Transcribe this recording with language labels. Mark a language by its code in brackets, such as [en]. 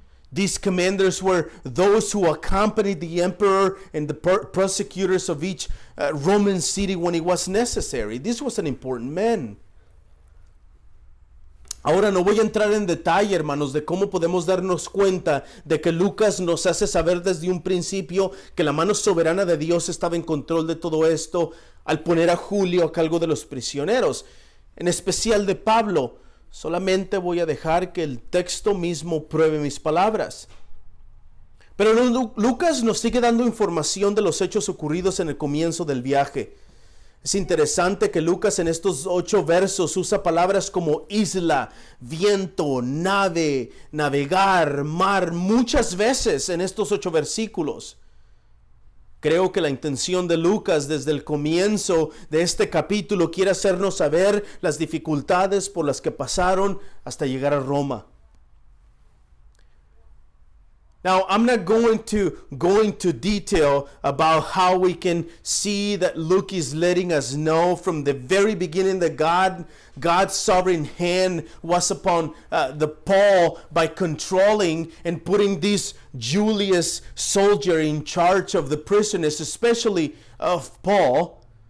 [en] These commanders were those who accompanied the emperor and the prosecutors of each Roman city when it was necessary. This was an important man. [es] Ahora no voy a entrar en detalle, hermanos, de cómo podemos darnos cuenta de que Lucas nos hace saber desde un principio que la mano soberana de Dios estaba en control de todo esto al poner a Julio a cargo de los prisioneros, en especial de Pablo. Solamente voy a dejar que el texto mismo pruebe mis palabras. Pero Lucas nos sigue dando información de los hechos ocurridos en el comienzo del viaje. Es interesante que Lucas en estos 8 versos usa palabras como isla, viento, nave, navegar, mar, muchas veces en estos 8 versículos. Creo que la intención de Lucas desde el comienzo de este capítulo quiere hacernos saber las dificultades por las que pasaron hasta llegar a Roma. [en] Now, I'm not going to go into detail about how we can see that Luke is letting us know from the very beginning that God's sovereign hand was upon the Paul by controlling and putting this Julius soldier in charge of the prisoners, especially of Paul.